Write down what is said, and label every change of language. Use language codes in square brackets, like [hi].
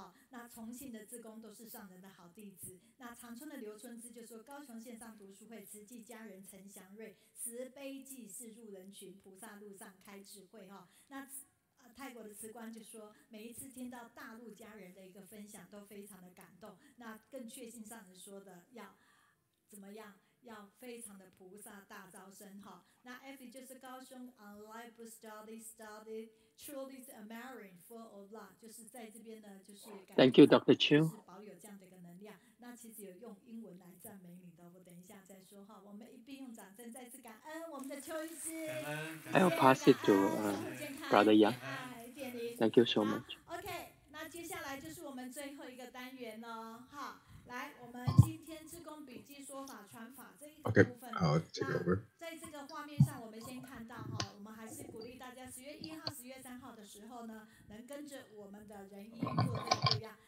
[zh] 那重庆的志工都是上人的好弟子。那长春的刘春枝就说，高雄线上读书会慈济家人陈祥瑞慈悲济世入人群，菩萨路上开智慧哈。那泰国的慈官就说，每一次听到大陆家人的一个分享都非常的感动。那更确信上人说的要怎么样？要非常的菩萨大招生哈。那 F 就是高雄 [en] online study truly American full of love， [zh] 就是在这边呢，就是感 [en] Thank you, Dr. Qiu. [zh] 保有这样的一个能量。那其实有用英文来赞美你的，我等一下再说哈。我们一并用掌声再次感恩我们的邱医师。 [en] I'll pass it to Brother Yang. Thank you so much. [zh] OK， 那接下来就是我们最后一个单元了哈。来，我们今天志工笔记说法传法这一个部分， [en] I'll take over. [zh] 在这个画面上，我们先看到哈，我们还是鼓励大家10月1号、10月3号的时候呢，能跟着我们的人医做这个不一样。